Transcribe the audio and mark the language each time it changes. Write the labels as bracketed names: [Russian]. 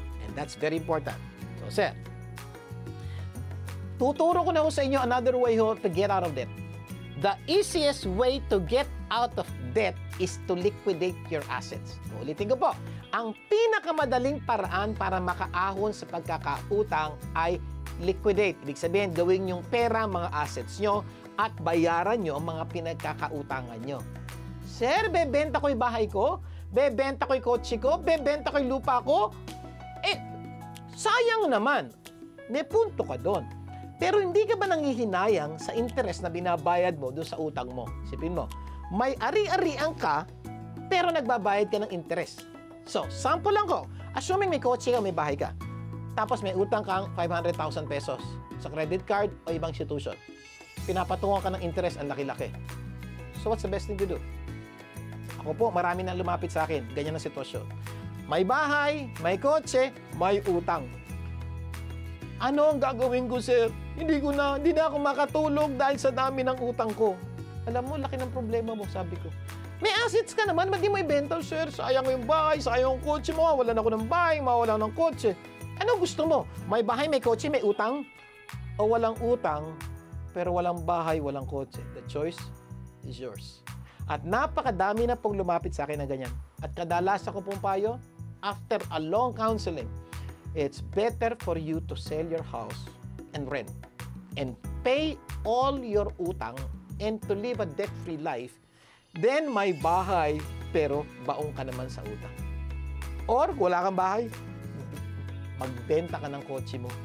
[English] And that's very important. So, sir, [Filipino] tuturo ko na ho sa inyo [English] another way ho to get out of debt. The easiest way to get out of debt is to liquidate your assets. [Filipino] Ulitin ko po, ang pinakamadaling paraan para makaahon sa pagkakautang ay liquidate. Ibig sabihin, gawin yung pera, mga assets nyo, at bayaran nyo ang mga pinagkakautangan nyo. Sir, bebenta ko yung bahay ko, bebenta ko yung kotse ko, bebenta ko yung lupa ko. Sayang naman. May punto ka doon. Pero hindi ka ba nangihinayang sa interest na binabayad mo doon sa utang mo? Isipin mo, may ari-arian ka, pero nagbabayad ka ng interest. So, sample lang ko. Assuming may kotse ka, may bahay ka. Tapos may utang kang 500,000 pesos sa credit card o ibang institution. Pinapatungan ka ng interest ang laki-laki. [English] So, what's the best thing to do? [Filipino] Ako po, marami nang lumapit sa akin. Ganyan ang sitwasyon. May bahay, may kotse, may utang. Ano ang gagawin ko, sir? Hindi na ako makatulog dahil sa dami ng utang ko. Alam mo, laki ng problema mo, sabi ko. May assets ka naman, ba't di mo ibenta, sir? Sayang yung bahay, sayang yung kotse mo. Mawalan ako ng bahay, mawalan ng kotse. Ano gusto mo? May bahay, may kotse, may utang? O walang utang, pero walang bahay, walang kotse? [English] The choice is yours. [Filipino] At napakadami na pong lumapit sa akin na ganyan. At kadalasan ko pong payo, [English] after a long counseling, it's better for you to sell your house and rent and pay all your utang and to live a debt-free life, [Filipino] then may bahay pero baong ka naman sa utang. Or wala kang bahay, magbenta ka ng kotse mo.